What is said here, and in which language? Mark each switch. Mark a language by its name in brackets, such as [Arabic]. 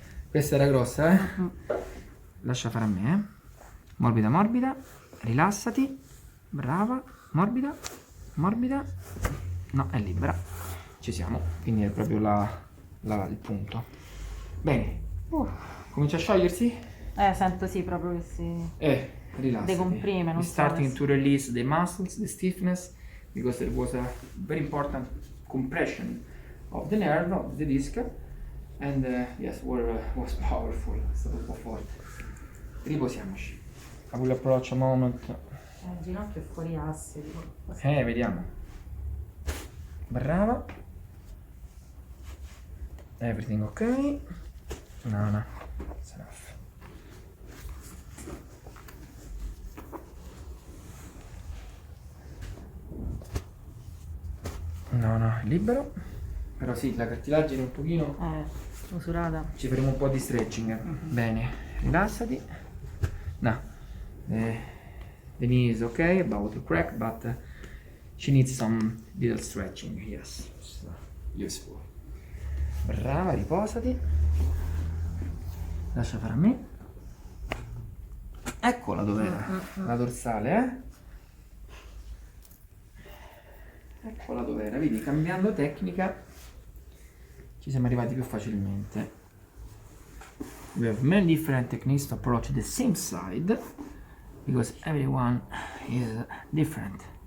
[Italian] Questa era grossa, Lascia fare a me, Morbida, morbida. Rilassati. Brava. Morbida. Morbida. No, è libera. Ci siamo. Quindi è proprio il punto. Bene. Comincia a sciogliersi? Sento sì, proprio che si Rilassati. decomprime, non [English] We're so starting [Italian] adesso. [English] to release the muscles, the stiffness, because there was a very important compression of the nerve, of the disc, and yes, was powerful, [Italian] è stato un po' forte. Riposiamoci. [English] I will approach a moment. [Italian] Il ginocchio è fuori asse. Vediamo. Brava. [English] Everything ok? [Italian] No. [English] It's enough. [Italian] No, libero. Però sì, la cartilagine un pochino. Usurata. Ci faremo un po' di stretching. Bene, rilassati. No. [English] The knee is okay, about to crack, but she needs some little stretching. Yes, it's useful. [Italian] Brava, riposati. Lascia fare a me. Eccola dov'era. La dorsale, Eccola dov'era. Vedi, cambiando tecnica ci siamo arrivati più facilmente. [English] We have many different techniques to approach the same side because everyone is different.